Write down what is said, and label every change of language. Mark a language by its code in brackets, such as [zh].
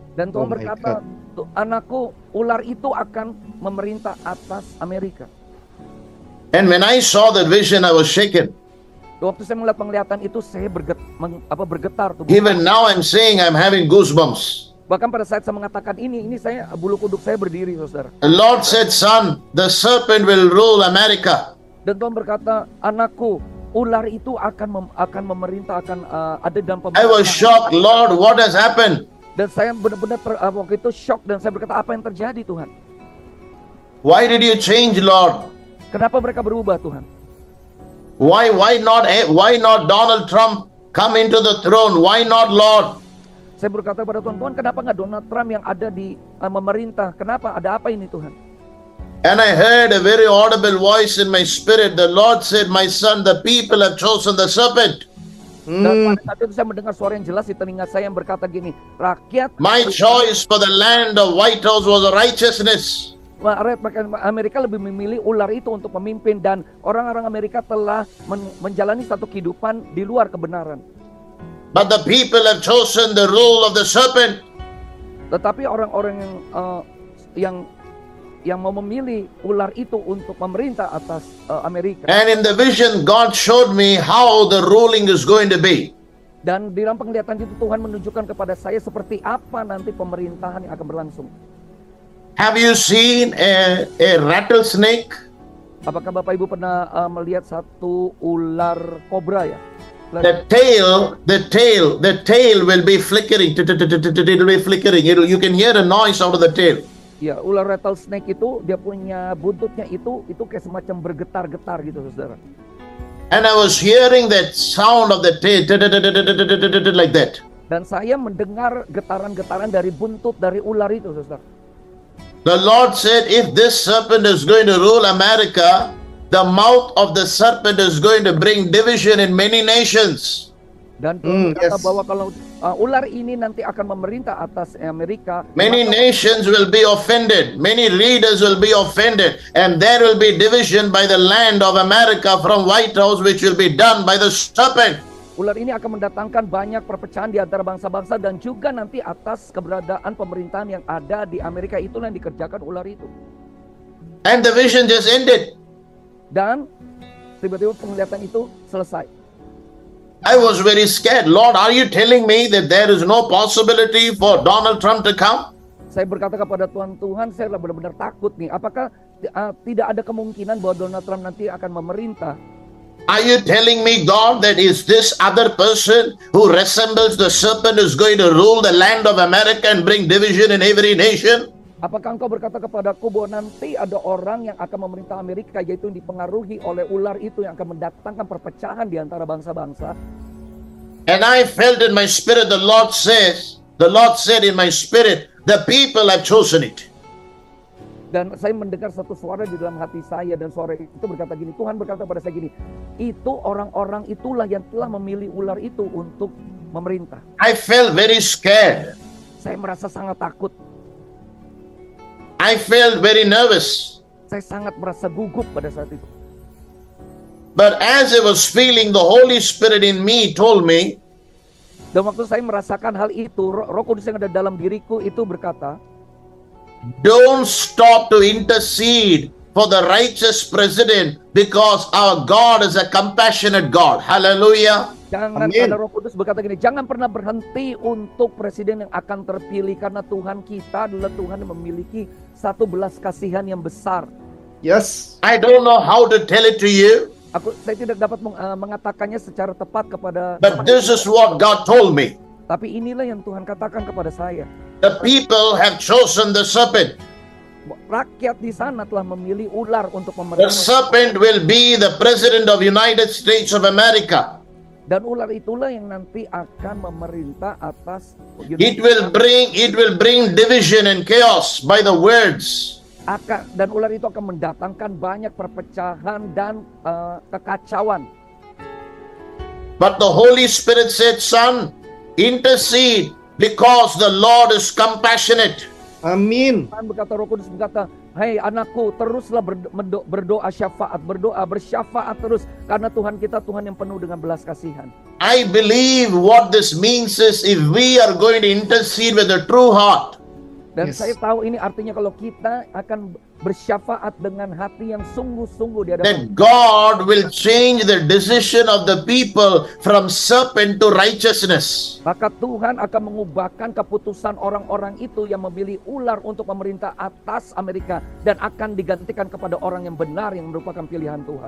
[id] dan Tuhan [en] Oh my [id] berkata, anakku, ular itu akan memerintah atas Amerika. [en] And when I saw that vision, I was shaken. [id] Waktu saya melihat penglihatan itu, saya bergetar tubuh. [en] Even now I'm saying I'm having goosebumps. [id] Bahkan pada saat saya mengatakan ini saya bulu kuduk saya berdiri, saudara. [en] The Lord said, son, the serpent will rule America. [id] Dan Tuhan berkata, anakku, ular itu akan memerintah, akan ada dalam [en] I was shocked, Lord, what has happened? [id] Dan saya benar-benar waktu itu shock dan saya berkata, apa yang terjadi, Tuhan? [en] Why did you change, Lord? [id] Kenapa mereka berubah, Tuhan? [en] Why not Donald Trump come into the throne? Why not, Lord? [id] Saya berkata pada Tuhan, Tuhan, kenapa nggak Donald Trump yang ada di memerintah? Kenapa? Ada apa ini, Tuhan? [en] And I heard a very audible voice in my spirit. The Lord said, my son, the people have chosen the serpent. [id] Dan pada saat itu saya mendengar suara yang jelas di telinga saya yang berkata gini, rakyat [en] My choice for the land of White House was righteousness. [id] rakyat Amerika lebih memilih ular itu untuk memimpin, dan orang-orang Amerika telah menjalani satu kehidupan di luar kebenaran. [en] But the people have chosen the rule of the serpent. [id] Tetapi orang-orang yang mau memilih ular itu untuk memerintah atas Amerika. [en] And in the vision, God showed me how the ruling is going to be. [id] Dan di dalam penglihatan itu Tuhan menunjukkan kepada saya seperti apa nanti pemerintahan yang akan berlangsung. [en] Have you seen a rattlesnake? [id] Apakah Bapak Ibu pernah melihat satu ular kobra ya? [en] The tail will be flickering. It will be flickering. You can hear a noise out of the tail. [id] Ya, ular rattlesnake itu dia punya buntutnya itu kayak semacam bergetar-getar gitu, saudara. [en] And I was hearing that sound of the tail like that. [id] Dan saya mendengar getaran-getaran dari buntut dari ular itu, saudara. [en] The Lord said, if this serpent is going to rule America, the mouth of the serpent is going to bring division in many nations. [id] Dan Tuhan berkata [en] yes. [id] bahwa kalau ular ini nanti akan memerintah atas Amerika, [en] Many nations will be offended. Many leaders will be offended. And there will be division by the land of America from White House, which will be done by the serpent. [id] ular ini akan mendatangkan banyak perpecahan di antara bangsa-bangsa, dan juga nanti atas keberadaan pemerintahan yang ada di Amerika itulah yang dikerjakan ular itu. [en] And the vision just ended. [id] Dan tiba-tiba penglihatan itu selesai. [en] I was very scared. Lord, are you telling me that there is no possibility for Donald Trump to come? [id] Saya berkata kepada Tuhan, saya benar-benar takut nih. Apakah tidak ada kemungkinan bahwa Donald Trump nanti akan memerintah? [en] Are you telling me, God, that is this other person who resembles the serpent is going to rule the land of America and bring division in every nation? [id] Apakah engkau berkata kepadaku bahwa nanti ada orang yang akan memerintah Amerika, yaitu yang dipengaruhi oleh ular itu yang akan mendatangkan perpecahan di antara bangsa-bangsa? [en] And I felt in my spirit, the Lord said in my spirit, the people have chosen it. [id] Dan saya mendengar satu suara di dalam hati saya, dan suara itu berkata gini, Tuhan berkata pada saya gini, itu orang-orang itulah yang telah memilih ular itu untuk memerintah. [en] I felt very scared. [id] Saya merasa sangat takut. [en] I felt very nervous. [id] Saya sangat merasa gugup pada saat itu. [en] But as I was feeling, the Holy Spirit in me told me, [id] Dan waktu saya merasakan hal itu, Roh Kudus yang ada dalam diriku itu berkata, [en] don't stop to intercede for the righteous president, because our God is a compassionate God. Hallelujah. [id] jangan Amin. ada Roh Kudus berkata gini, jangan pernah berhenti untuk presiden yang akan terpilih, karena Tuhan kita adalah Tuhan yang memiliki satu belas kasihan yang besar. [en] Yes. I don't know how to tell it to you, [id] Saya tidak dapat mengatakannya secara tepat kepada, [en] but this is what God told me. [id] tapi inilah yang Tuhan katakan kepada saya. [en] The people have chosen the serpent. [id] Rakyat di sana telah memilih ular untuk [en] The [id] memerintah, [en] serpent will be the president of United States of America. [id] dan ular itulah yang nanti akan memerintah atas [en] It will bring division and chaos by the words. [id] dan ular itu akan mendatangkan banyak perpecahan dan kekacauan. [en] But the Holy Spirit said, son, intercede because the Lord is compassionate. [id] Amin. Tuhan berkata, Roh Kudus berkata, hei anakku, teruslah berdoa syafaat, bersyafaat terus, karena Tuhan kita Tuhan yang penuh dengan belas kasihan. [en] I believe what this means is, if we are going to intercede with a true heart, [id] Dan [en] Yes. [id] saya tahu ini artinya kalau kita akan bersyafaat dengan hati yang sungguh-sungguh di hadapan [en] that God will change the decision of the people from serpent to righteousness. [id] maka Tuhan akan mengubahkan keputusan orang-orang itu yang memilih ular untuk memerintah atas Amerika dan akan digantikan kepada orang yang benar yang merupakan pilihan Tuhan.